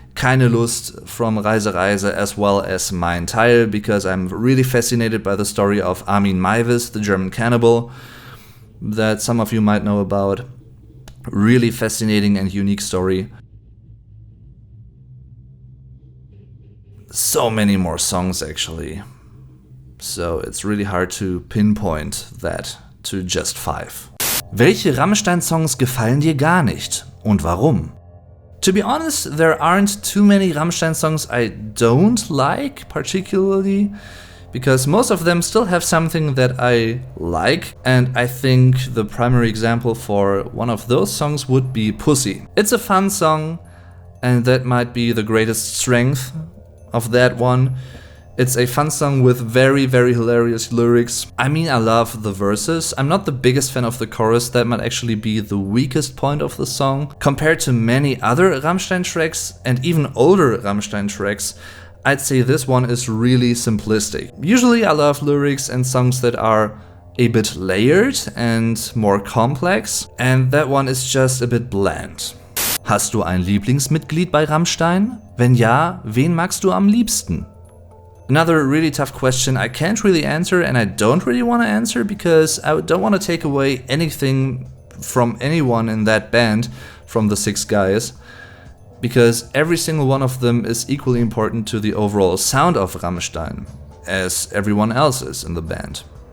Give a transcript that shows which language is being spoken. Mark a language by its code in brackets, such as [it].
[en] Keine Lust from Reise Reise, as well as Mein Teil, because I'm really fascinated by the story of Armin Meiwes, the German cannibal, that some of you might know about. Really fascinating and unique story. So many more songs, actually. So it's really hard to pinpoint that to just 5. [de] Welche Rammstein-Songs gefallen dir gar nicht und warum? [en] To be honest, there aren't too many Rammstein songs I don't like particularly, because most of them still have something that I like, and I think the primary example for one of those songs would be Pussy. It's a fun song, and that might be the greatest strength of that one. It's a fun song with very, very hilarious lyrics. I mean, I love the verses. I'm not the biggest fan of the chorus. That might actually be the weakest point of the song. Compared to many other Rammstein tracks, and even older Rammstein tracks, I'd say this one is really simplistic. Usually I love lyrics and songs that are a bit layered and more complex, and that one is just a bit bland. [de] Hast du ein Lieblingsmitglied bei Rammstein? Wenn ja, wen magst du am liebsten? [en] Another really tough question I can't really answer, and I don't really want to answer because I don't want to take away anything from anyone in that band, from the 6 guys, because every single one of them is equally important to the overall sound of Rammstein, as everyone else is in the band.